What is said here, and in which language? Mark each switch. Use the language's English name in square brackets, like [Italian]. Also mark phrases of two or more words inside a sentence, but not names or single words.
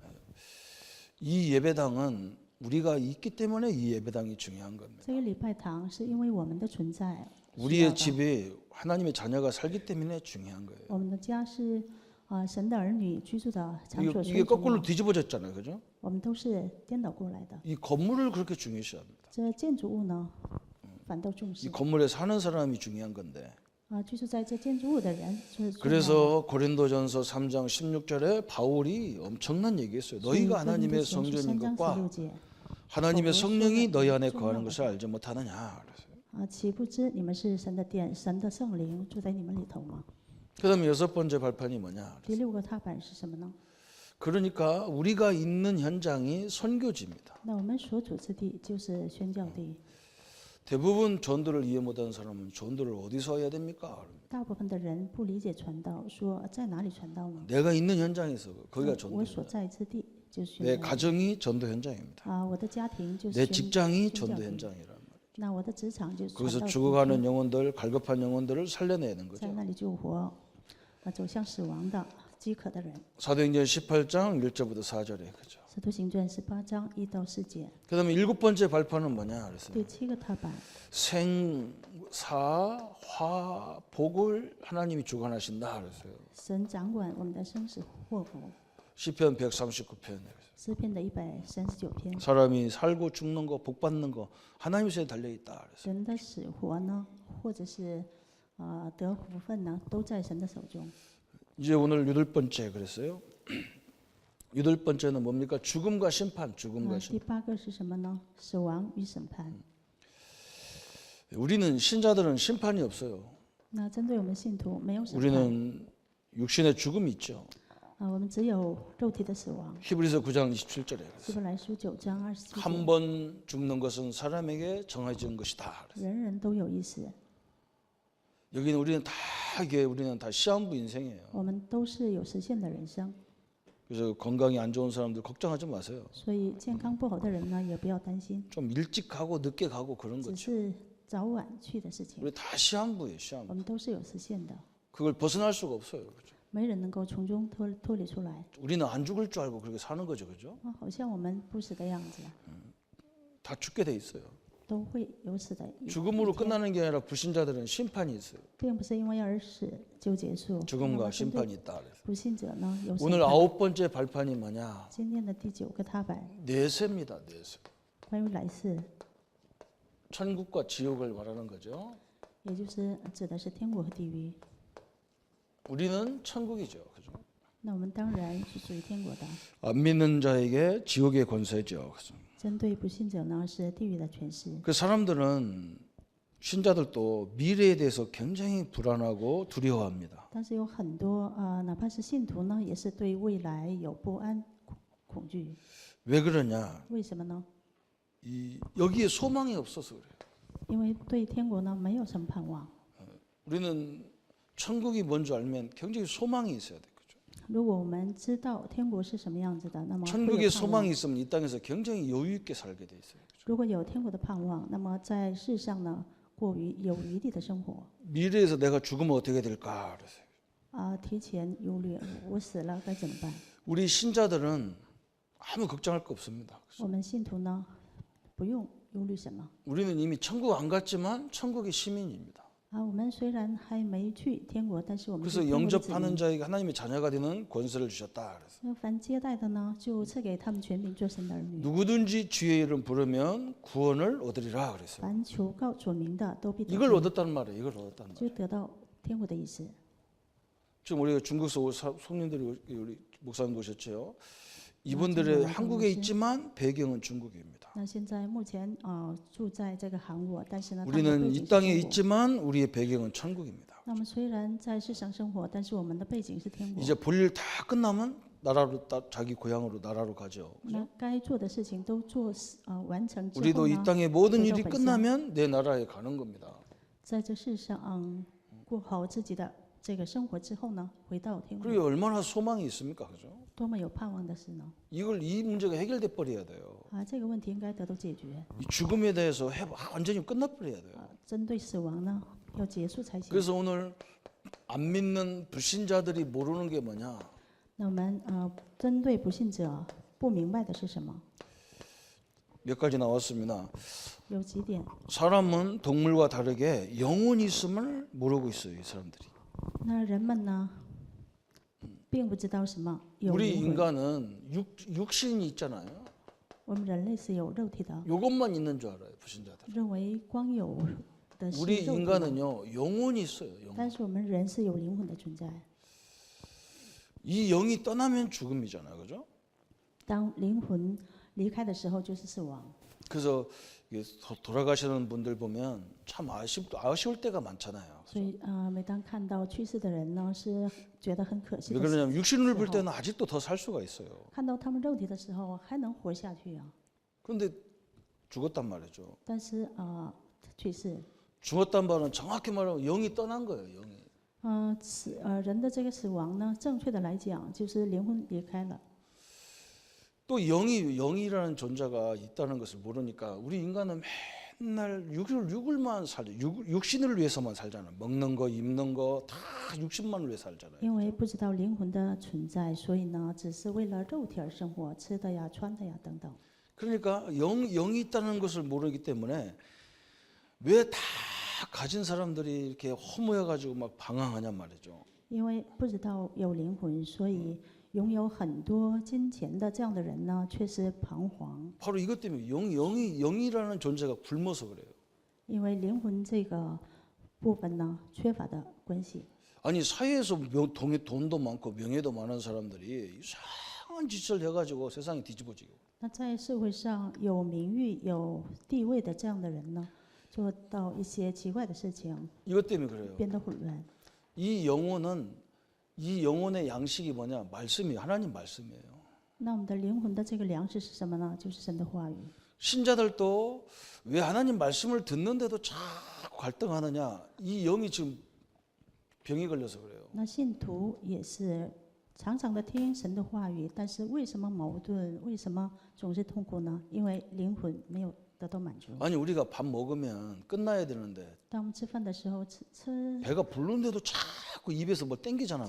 [Korean] 이 예배당은 우리가 있기 때문에 이 예배당이 중요한 겁니다. [Chinese] 这个礼拜堂是因为我们的存在， [Korean] 우리의 집에 하나님의 자녀가 살기 때문에 중요한 거예요. [Chinese] 我们的家是神的儿女居住的场所，所 [Korean] 이게 [Chinese] 以重 [Korean] 거꾸로 [Chinese] 要。 [Korean] 뒤집어졌잖아요. 그죠? [Chinese] 我们都是颠倒过来的。 [Korean] 이 건물을 그렇게 중요시 합니다. [Chinese] 这建筑物呢，反倒重 [Korean] 이 [Chinese] 视 [Korean] 건물에 사는 사람이 중요한 건데. [Chinese] 居住在这建筑物的人是重要的。 [Korean] 그래서 고린도전서 3장 16절에 바울이 엄청난 얘기했어요. 너희가 하나님의 [Chinese] 13 [Korean] 성전인 [Chinese] 章 [Korean] 것과 [Chinese] 16节 [Korean] 하나님의 성령이 너희 안에 거하는 것을 알지 못하느냐. 그랬어요. [Chinese] 岂不知你们是神的殿，神的圣灵住在你们里头吗？ [Korean] 그다음에 여섯 번째 발판이 뭐냐? [Chinese] 第六个踏板是什么呢？ [Korean] 그러니까 우리가 있는 현장이 선교지입니다. [Chinese] 那我们所处之地就是宣教地。 [Korean] 대부분 전도를 이해 못하는 사람은 전도를 어디서 해야 됩니까? [Chinese] 大部分的人不理解传道，说在哪里传道呢？ [Korean] 내가 있는 현장에서 거기가 [Chinese] 我 [Korean] 전도. [Chinese] 所在之地就是宣 [Korean] 내 [Chinese] 教。 [Korean] 가정이 전도 현장입니다. [Chinese] 我的家庭就是 [Korean] 내 [Chinese] 宣 [Korean] 직장이 [Chinese] 宣教 [Korean] 전도 [Chinese] 地。 [Korean] 현장이란 말이에요. [Chinese] 那我的职场就是传 [Korean] 거기서 [Chinese] 道地 [Korean] 죽어가는 영혼들, 갈급한 영혼들을 살려내는 [Chinese] 在 [Korean] 거죠. [Chinese] 那里救活走向死亡的饥渴的人。 [Korean] 사도행전 18장 1절부터 4절에 그죠. [Chinese] 使徒行传18章1到4节。 [Korean] 그다음에 일곱 번째 발판은 뭐냐 그랬어요. [Chinese] 第七个踏板， [Korean] 생, 사, 화, 복을 하나님이 주관하신다 그랬어요. [Chinese] 神掌管我们的生死祸福。 [Korean] 시편 139편. [Chinese] 诗篇的139篇， [Korean] 사람이 살고 죽는 거, 복 받는 거 하나님 손에 달려 있다 그랬어요. [Chinese] 人的死活呢，或者是得福分呢，都在神的手中。 [Korean] 이제 오늘 여덟 번째 그랬어요. 여덟 번째는 뭡니까? 죽음과 심판, 죽음과 [Chinese] 第 [Korean] 심판. [Chinese] 8个是什么呢？死亡与审判。 [Korean] 우리는 신자들은 심판이 없어요. [Chinese] 那针对我们信徒没有审判， [Korean] 우리는 육신의 죽음이 있죠. [Chinese] 我们只有肉体的死亡。 [Korean] 히브리서 9장 27절에 [Chinese] 希伯来书9章27 [Korean] 한 [Chinese] 节， [Korean] 번 죽는 것은 사람에게 정해진 것이다. [Chinese] 人人都有意思， [Korean] 여기는 우리는 다 시한부 인생이에요. [Chinese] 我们都是有实现的人生。 [Korean] 그래서 건강이 안 좋은 사람들 걱정하지 마세요. [Chinese] 所以健康不好的人呢，也不要担心， [Korean] 좀 일찍 가고 늦게 가고 그런 [Chinese] 只 [Korean] 거죠. [Chinese] 是早晚去的事情。 [Korean] 우리 다 시한부예요, 시한부. [Chinese] 我们都是有实现的， [Korean] 그걸 벗어날 수가 없어요. 그죠? [Chinese] 没人能够从中脱离出来。 [Korean] 우리는 안 죽을 줄 알고 그렇게 사는 거죠, 그죠? [Chinese] 好像我们不死的样子， [Korean] 다 죽게 돼 있어요. [Chinese] 都会有死的一。 [Korean] 죽음으로 끝나는 게 아니라 불신자들은 심판이 있어요. [Chinese] 并不是因为而死就结束。 [Korean] 죽음과 [Chinese] 那么针对 [Korean] 심판이 있다. 그래서. [Chinese] 不信者呢，有审 [Korean] 오늘 [Chinese] 判。 [Korean] 아홉 번째 발판이 뭐냐? [Chinese] 今天的第9个踏板， [Korean] 내세입니다, 내세. [Chinese] 关于来世， [Korean] 천국과 지옥을 말하는 거죠. [Chinese] 也就是指的是天国和地狱。 [Korean] 우리는 천국이죠, 그죠? [Chinese] 那我们当然是属于天国的。 [Korean] 안 믿는 자에게 지옥의 권세죠. 그죠? [Chinese] 针对不信者呢，是地狱的权势。 [Korean] 그 사람들은 신자들도 미래에 대해서 굉장히 불안하고 두려워합니다. [Chinese] 但是有很多哪怕是信徒呢，也是对未来有不安、恐惧。 [Korean] 왜 그러냐? [Chinese] 为什么呢？ [Korean] 여기에 소망이 없어서 그래요. [Chinese] 因为对天国呢没有什么盼望。 [Korean] 우리는 천국이 뭔지 알면 굉장히 소망이 있어야 돼요. 그죠? [Chinese] 如果我们知道天国是什么样子的，那么会有 [Korean] 천국의 [Chinese] 盼望。 [Korean] 소망이 있으면 이 땅에서 굉장히 여유 있게 살게 돼 있어요. [Chinese] 如果有天国的盼望，那么在世上呢，过于有余力的生活。 [Korean] 미래에서 내가 죽으면 어떻게 될까? 그래서 [Chinese] 提前忧虑，我死了该怎么办？ [Korean] 우리 신자들은 아무 걱정할 거 없습니다. [Chinese] 我们信徒呢，不用忧虑什么。 [Korean] 우리는 이미 천국 안 갔지만 천국의 시민입니다. [Chinese] 我们虽然还没去天国，但是我们是 [Korean] 그래서 [Chinese] 天国的子 [Korean] 영접하는 [Chinese] 民。 [Korean] 자에게 하나님의 자녀가 되는 권세를 주셨다. 그래서 [Chinese] 那凡接待的呢，就赐给他们权柄做神的儿女。 [Korean] 누구든지 주의 이름 부르면 구원을 얻으리라 그랬어요. [Chinese] 凡求告主名的，都必得 [Korean] 이걸 [Chinese] 救， [Korean] 얻었단 말이에요. 이걸 얻었단 말이에요. [Chinese] 就得到天国的意思。 [Korean] 지금 우리가 중국에서 성님들이 우리 목사님 오셨죠. 이분들의 한국에 있지만 배경은 중국입니다. [Chinese] 那现在目前住在这个韩国，但是呢，他们的 [Korean] 우리는 [Chinese] 背 [Korean] 이 [Chinese] 景是 [Korean] 땅에 [Chinese] 中国。 [Korean] 있지만 우리의 배경은 천국입니다. [Chinese] 那么虽然在世上生活，但是我们的背景是天国。 [Korean] 이제 볼일 다 끝나면 나라로 자기 고향으로 나라로 가죠. [Chinese] 那该做的事情都做完成之后 [Korean] 우리도 이 [Chinese] 呢， [Korean] 땅의 모든 [Chinese] 回到 [Korean] 일이 [Chinese] 本乡， [Korean] 끝나면 내 나라에 가는 겁니다. [Chinese] 在这世上过好自己的这个生活之后呢，回到天国， [Korean] 그리고 얼마나 소망이 있습니까, 그죠? [Chinese] 多么有盼望的事呢！ [Korean] 이 문제가 해결돼 버려야 돼요. [Chinese] 这个问题应该得到解决。 [Korean] 이 죽음에 대해서 완전히 끝나 버려야 돼요. [Chinese] 针对死亡呢，要结束才行。 [Korean] 그래서 오늘 안 믿는 불신자들이 모르는 게 뭐냐? [Chinese] 那我们针对不信者不明白的是什么？ [Korean] 몇 가지 나왔습니다. [Chinese] 有几点。 [Korean] 사람은 동물과 다르게 영혼이 있음을 모르고 있어요, 이 사람들이. [Chinese] 那人们呢，并不知道什么有 [Korean] 우리 [Chinese] 灵魂。 [Korean] 인간은 육신이 있잖아요. [Chinese] 我们人类是有肉体的， [Korean] 이것만 있는 줄 알아요, 불신자들. [Chinese] 认为光有的是 [Korean] 우리 [Chinese] 肉体的， [Korean] 인간은요, 영혼이 있어요. 영혼. [Chinese] 但是我们人是有灵魂的存在。 [Korean] 이 영이 떠나면 죽음이잖아요, 그죠? [Chinese] 当灵魂离开的时候，就是死亡。 [Korean] 그래서 이게 돌아가시는 분들 보면 참 아쉬울 때가 많잖아요. [Chinese] 所以每当看到去世的人呢，是觉得很可惜 [Korean] 왜 [Chinese] 的。 [Korean] 그러냐면 육신을 볼 때는 아직도 더 살 수가 있어요. [Chinese] 看到他们肉体的时候，还能活下去啊。 [Korean] 그런데 죽었단 말이죠. [Chinese] 但是去世， [Korean] 죽었단 말은 정확히 말하면 영이 떠난 거예요, 영이. [Chinese] 人的这个死亡呢，正确的来讲，就是灵魂离开了。 [Korean] 또 영이라는 존재가 있다는 것을 모르니까 우리 인간은 맨날 육을만 살죠. 육신을 위해서만 살잖아요. 먹는 거, 입는 거 다 육신만을 위해 살잖아요. [Chinese] 因为不知道灵魂的存在，所以呢，只是为了肉体而生活，吃的呀、穿的呀等等。 [Korean] 그러니까 영이 있다는 것을 모르기 때문에 왜 다 가진 사람들이 이렇게 허무해 가지고 막 방황하냔 말이죠. [Chinese] 因为不知道有灵魂，所以拥有很多金钱的这样的人呢，却是彷徨。 [Korean] 바로 이것 때문에 영이라는 존재가 굶어서 그래요. [Chinese] 因为灵魂这个部分呢，缺乏的关系。 [Korean] 아니 사회에서 돈도 많고 명예도 많은 사람들이 이상한 짓을 해가지고 세상이 뒤집어지고. [Chinese] 那在社会上有名誉、有地位的这样的人呢，做到一些奇怪的事情， [Korean] 이것 때문에 그래요. [Chinese] 变得混乱。 [Korean] 이 영혼의 양식이 뭐냐? 말씀이 하나님 말씀이에요. [Chinese] 那我们的灵魂的这个粮食是什么呢？就是神的话语。 [Korean] 신자들도 왜 하나님 말씀을 듣는데도 자꾸 갈등하느냐? 이 영이 지금 병이 걸려서 그래요. [Chinese] 那信徒也是常常的听神的话语，但是为什么矛盾？为什么总是痛苦呢？因为灵魂没有得到满足。 [Korean] 아니 우리가 밥 먹으면 끝나야 되는데 [Chinese] 当我们吃饭的时候，吃 [Korean] 배가 부르는데도 자꾸 입에서 뭐 땡기잖아,